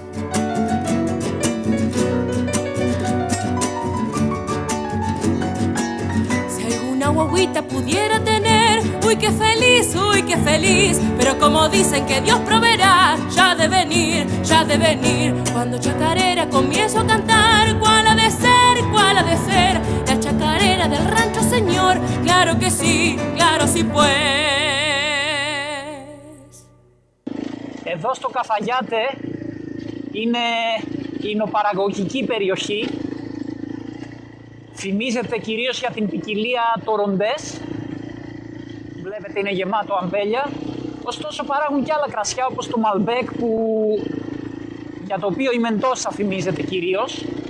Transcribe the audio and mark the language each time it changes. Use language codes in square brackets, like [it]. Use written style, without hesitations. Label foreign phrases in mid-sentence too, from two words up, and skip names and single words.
[es] Si alguna guaguita pudiera tener, uy qué feliz, pero como dicen que Dios proveerá, ya de venir, cuando chacarera comienzo a cantar, cuál ha de ser, la chacarera del rancho señor, claro sí pues. [el] Εδώ στο Καφαγιάτε είναι υνοπαραγωγική περιοχή. Φημίζεται κυρίως για την ποικιλία το ροντές. Βλέπετε είναι γεμάτο αμπέλια. Ωστόσο παράγουν και άλλα κρασιά όπως το Malbec για το οποίο η Μεντόσα φημίζεται κυρίως.